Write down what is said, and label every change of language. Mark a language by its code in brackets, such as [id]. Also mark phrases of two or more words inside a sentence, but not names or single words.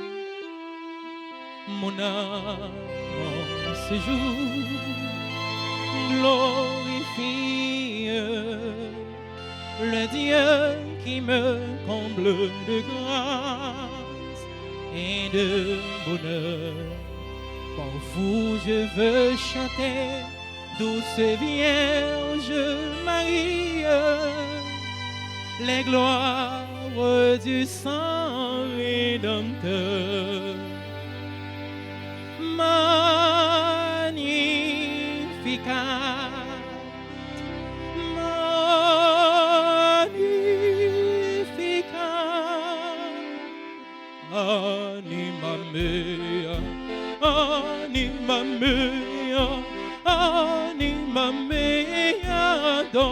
[fr] Mon âme en ce jour glorifie le Dieu qui me comble de grâce et de bonheur. Pour vous je veux chanter, douce Vierge Marie, les gloires du sang rédempteur. [la] Magnificat, magnificat, anima mea, anima mea, anima mea,